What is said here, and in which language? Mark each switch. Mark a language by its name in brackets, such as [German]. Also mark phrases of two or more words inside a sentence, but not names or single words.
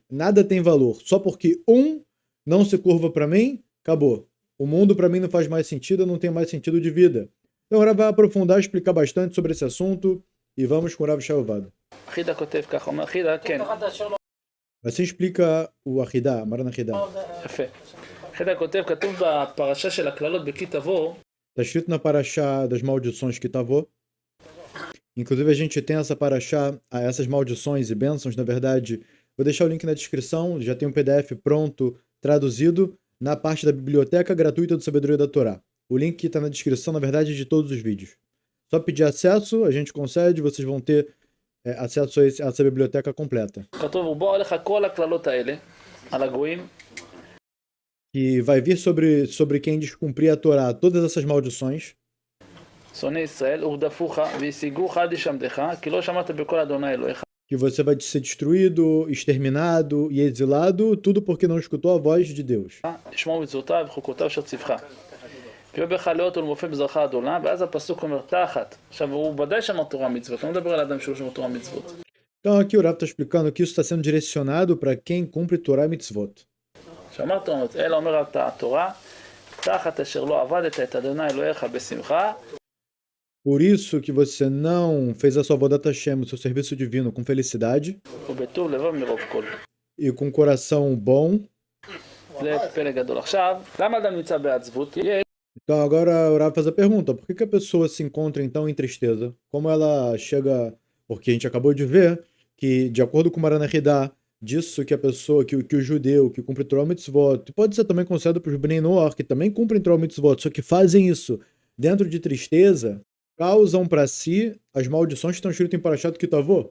[Portuguese] Nada tem valor. Só porque um não se curva para mim, acabou. O mundo para mim não faz mais sentido, eu não tenho mais sentido de vida. Então agora vai aprofundar, explicar bastante sobre esse assunto e vamos com o Rav Shalvad. Assim explica o Achidah, Maran Achidah. [Hebrew] יפה. חידה כותב, כתוב בפרשה של הקללות בכי תבוא. [Portuguese] Está escrito na Parashá das maldições que Tavô. Inclusive a gente tem essa Parashá, essas maldições e bênçãos, na verdade. Vou deixar o link na descrição, já tem um PDF pronto, traduzido, na parte da biblioteca gratuita do Sabedoria da Torá. O link está na descrição, na verdade, de todos os vídeos. Só pedir acesso, a gente concede, vocês vão ter acesso a essa biblioteca completa. [Hebrew] כתוב, ובואו עליך כל הקללות האלה, על הגויים. [Portuguese] E vai vir sobre quem descumprir a Torá todas essas maldições. [Hebrew] שונאי ישראל, ורדפוך, והשיגוך עד ישמדך, כי לא שמעת בקול אדוני אלוהיך. [Portuguese] Que você vai ser destruído, exterminado e exilado, tudo porque não escutou a voz de Deus. [Hebrew] לשמור מצוותיו וחוקותיו אשר ציווך. ויהיה בך לאות ולמופת בזרעך עד עולם, ואז הפסוק אומר תחת. עכשיו, הוא ודאי שמר תורה מצוות, לא מדבר על אדם שהוא שמר תורה מצוות. [Portuguese] Então aqui o Rav está explicando que isso está sendo direcionado para quem cumpre Torá e Mitzvot. [Hebrew] שמר תורה מצוות, אלא אומר התורה, תחת אשר לא עבדת את אדוני אלוהיך בשמחה. [Portuguese] Por isso que você não fez a sua [Hebrew] עבודת השם, [Portuguese] o seu serviço divino, com felicidade [Hebrew] ובטוב לבב מרוב כל. [Portuguese] e com coração bom. [Hebrew] זה פלא גדול. עכשיו, למה אדם נמצא בעצבות? [Portuguese] Então agora o Rav faz a pergunta, por que a pessoa se encontra então em tristeza? Como ela chega... Porque a gente acabou de ver que, de acordo com Maran Achidah, disso que a pessoa, que o judeu que cumpre Torah e Mitzvot, pode ser também considerado para os [Hebrew] בני נח, [Portuguese] que também cumprem Torah e Mitzvot, só que fazem isso dentro de tristeza, causam para si as maldições que estão escritas em [Hebrew] פרשת כי תבוא.